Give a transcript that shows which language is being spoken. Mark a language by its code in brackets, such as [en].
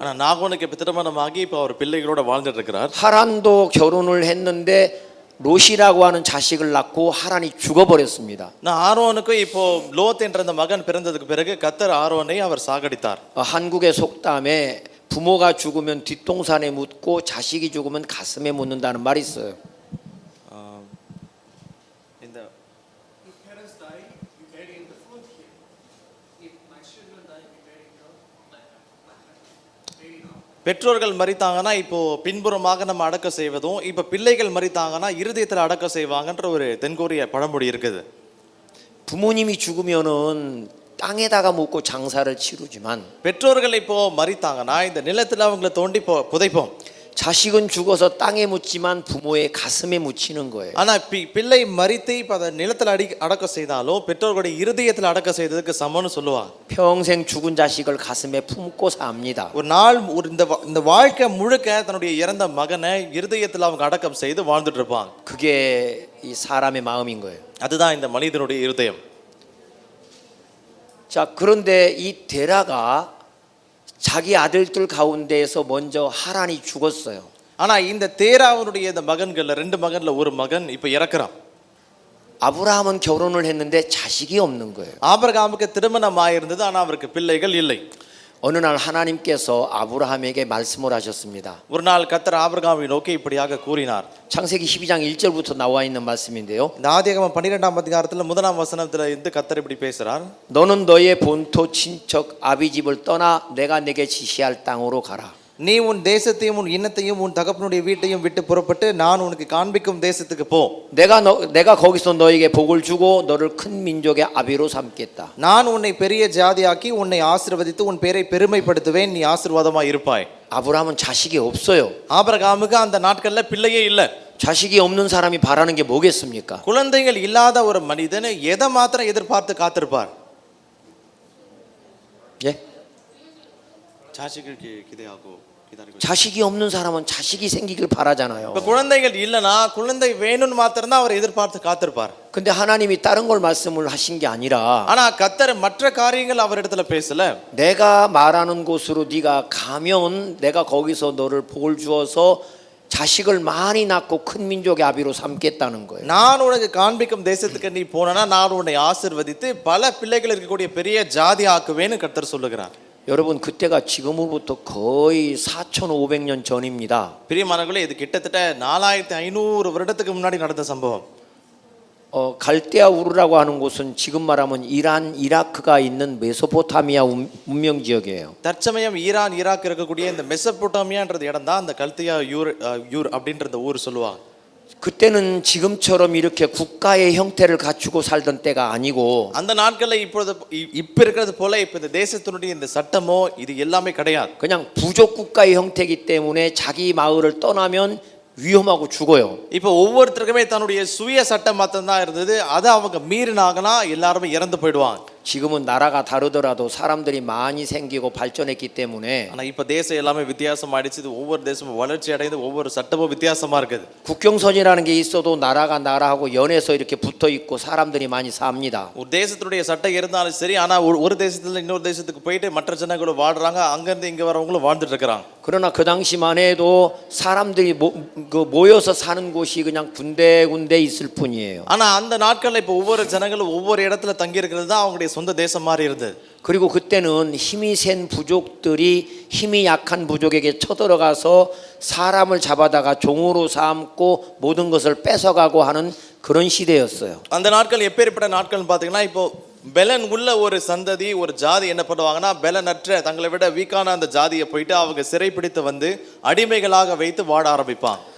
[ta] ஆனா நாகோனுக்கு இப்ப திருமணமாகி இப்ப அவர் பிள்ளைகளோட வாழ்ந்துட்டு இருக்கிறார். [ko] 하란도 결혼을 했는데 롯이라고 하는 자식을 낳고 하란이 죽어버렸습니다. [ta] நான் ஆரோனுக்கு இப்போ லோத் என்ற அந்த மகன் பிறந்ததுக்கு பிறகு கர்த்தர் ஆரோனை அவர் சாகடித்தார். [ko] 한국의 속담에 부모가 죽으면 뒷동산에 묻고 자식이 죽으면 가슴에 묻는다는 말이 있어요. [ta] இந்த பெற்றோர்கள் மரித்தாங்கன்னா இப்போ பின்புறமாக நம்ம அடக்கம் செய்வதும் இப்ப பிள்ளைகள் மரித்தாங்கன்னா இருதயத்தில் அடக்கம் செய்வாங்கன்ற ஒரு தென்கொரிய பழமொழி இருக்குது. [ko] 부모님이 죽으면은 땅에다가 묻고 장사를 치르지만 [ta] பெற்றோர்கள் இப்போ மரித்தாங்கன்னா இந்த நிலத்துல அவங்கள தோண்டி புதைப்போம். [ko] 자식은 죽어서 땅에 묻지만 부모의 가슴에 묻히는 거예요. [ta] ஆனா பிள்ளை மரித்து இப்ப அதை நிலத்துல அடக்கம் செய்தாலும் பெற்றோர்களுடைய இருதயத்தில் அடக்கம் செய்ததுக்கு சமம்னு சொல்லுவாங்க. [ko] 평생 죽은 자식을 가슴에 품고 삽니다. [ta] ஒரு நாள் இந்த வாழ்க்கை முழுக்க தன்னுடைய இறந்த மகனை இருதயத்தில் அவங்க அடக்கம் செய்து வாழ்ந்துட்டு இருப்பாங்க. [ko] 그게 이 사람의 마음인 거예요. [ta] அதுதான் இந்த மனிதனுடைய இருதயம். [ko] 자, 그런데 이 데라가 자기 아들들 가운데에서 먼저 하란이 죽었어요. [ta] ஆனா இந்த தேராவுடைய இந்த மகன்கள்ல ரெண்டு மகன்ல ஒரு மகன் இப்ப இறக்குறான். [ko] 아브라함은 결혼을 했는데 자식이 없는 거예요. [ta] ஆபிரகாமுக்கு திருமணம் ஆயிருந்தது ஆனா அவருக்கு பிள்ளைகள் இல்லை. [ko] 어느 날 하나님께서 아브라함에게 말씀을 하셨습니다. [ta] ஒரு நாள் கர்த்தர் ஆபிரகாமை நோக்கி இப்படியாக கூறினார். [ko] 창세기 12장 1절부터 나와 있는 말씀인데요. [ta] இந்த ஆதியாகமம் 12ஆம் அதிகாரத்துல முதலாம் வசனத்துல இருந்து கர்த்தர் இப்படி பேசுறார். [ko] 너는 너의 본토 친척 아비집을 떠나 내가 내게 지시할 땅으로 가라. [ta] நீ உன் தேசத்தையும் உன் இனத்தையும் உன் தகப்பனுடைய வீட்டையும் விட்டு புறப்பட்டு நான் உனக்கு காண்பிக்கும் தேசத்துக்கு போ. [ko] 내가 거기서 너에게 복을 주고 너를 큰 민족의 아비로 삼겠다. [ta] நான் உன்னை பெரிய ஜாதியாக்கி உன்னை ஆசீர்வதித்து உன் பேரை பெருமைப்படுத்துவேன், நீ ஆசீர்வாதமாய் இருப்பாய். [ko] 아브라함은 자식이 없어요. [ta] ஆபிரகாமுக்கு அந்த நாட்கள்ல பிள்ளையே இல்ல. [ko] 자식이 없는 사람이 바라는 게 뭐겠습니까? [ta] குழந்தைகள் இல்லாத ஒரு மனிதன் எதை மாத்திரம் எதிர்பார்த்து காத்திருப்பார்? [ko] 예? 자식을 기대하고 기다리고. 자식이 없는 사람은 자식이 생기길 바라잖아요. [ta] இப்ப குழந்தைகள் இல்லனா குழந்தை வேணும்னு மாத்திரம் தான் அவர் எதிர்பார்த்து காத்திருப்பார். [ko] 근데 하나님이 다른 걸 말씀을 하신 게 아니라 [ta] ஆனா கர்த்தர் மற்ற காரியங்கள் அவரிடத்துல பேசல. [ko] 내가 말하는 곳으로 네가 가면 내가 거기서 너를 복을 주어서 자식을 많이 낳고 큰 민족의 아비로 삼겠다는 거예요. [ta] நான் உனக்கு காண்பிக்கும் தேசத்துக்கு நீ போனா நான் உன்னை ஆசீர்வதித்து பல பிள்ளைகள் இருக்கக்கூடிய பெரிய ஜாதி ஆக்குவேன்னு கர்த்தர் சொல்லுகிறார். [ko] 여러분 그때가 지금으로부터 거의 4,500년 전입니다. [ta] பிரியமானவர்களே இது கிட்டத்தட்ட 4500 வருடத்துக்கு முன்னாடி நடந்த சம்பவம். [ko] 갈대아 우르라고 하는 곳은 지금 말하면 이란, 이라크가 있는 메소포타미아 문명 지역이에요. [ta] தற்சமயம் ஈரான் ஈராக் இருக்கக்கூடிய இந்த மெசபொட்டாமியான்றது இடம் தான் அந்த கல்தியா யூர் அப்படின்ற இந்த ஊர் சொல்லுவாங்க. [ko] 그때는 지금처럼 이렇게 국가의 형태를 갖추고 살던 때가 아니고 [ta] அந்த நாட்கள்ல இப்ப இருக்கிறது போல இப்ப இந்த தேசத்தினுடைய இந்த சட்டமோ இது எல்லாமே கிடையாது. [ko] 그냥 부족 국가의 형태이기 때문에 자기 마을을 떠나면 위험하고 죽어요. [ta] இப்போ ஒவ்வொருத்தருக்குமே தன்னுடைய சுய சட்டம் மட்டும் தான் இருந்தது. அதை அவங்க மீறினாங்கன்னா எல்லாரும் இறந்து போய்டுவாங்க. [ko] 지금은 나라가 다르더라도 사람들이 많이 생기고 발전했기 때문에 [ta] ஆனா இப்ப தேசம் எல்லாமே வித்தியாசமாயிடுச்சு. ஒவ்வொரு தேசமும் வளர்ச்சி அடைந்து ஒவ்வொரு சட்டமும் வித்தியாசமா இருக்குது. [ko] 국경선이라는 게 있어도 나라가 나라하고 연해서 이렇게 붙어 있고 사람들이 많이 삽니다. [ta] ஒரு தேசத்துடைய சட்டம் இருந்தாலும் சரி, ஆனா ஒரு தேசத்துல இன்னொரு தேசத்துக்கு போயிட்டு மற்ற ஜனங்களும் வாழ்றாங்க, அங்க இருந்து இங்க வரவங்களும் வாழ்ந்துட்டு இருக்காங்க. [ko] 그러나 그 당시만 해도 사람들이 모여서 사는 곳이 그냥 군데군데 있을 뿐이에요. [ta] ஆனா அந்த நாட்கள்ல இப்ப ஒவ்வொரு ஜனங்களும் ஒவ்வொரு இடத்துல தங்கி இருக்கிறது தான் அவங்களுடைய சொந்த தேசம் மாதிரி இருந்தது. [ko] 그리고 그때는 힘이 센 부족들이 힘이 약한 부족에게 쳐들어가서 사람을 잡아다가 종으로 삼고 모든 것을 뺏어가고 하는 그런 시대였어요. [ta] அந்த நாட்கள் எப்பேற்பட்ட நாட்கள்னு பாத்தீங்கன்னா இப்போ பெலன் உள்ள ஒரு சந்ததி ஒரு ஜாதி என்ன பண்ணுவாங்கன்னா பெலனற்ற தங்களை விட வீக்கான அந்த ஜாதியை போயிட்டு அவங்க சிறைப்பிடித்து வந்து அடிமைகளாக வைத்து வாழ ஆரம்பிப்பாங்க.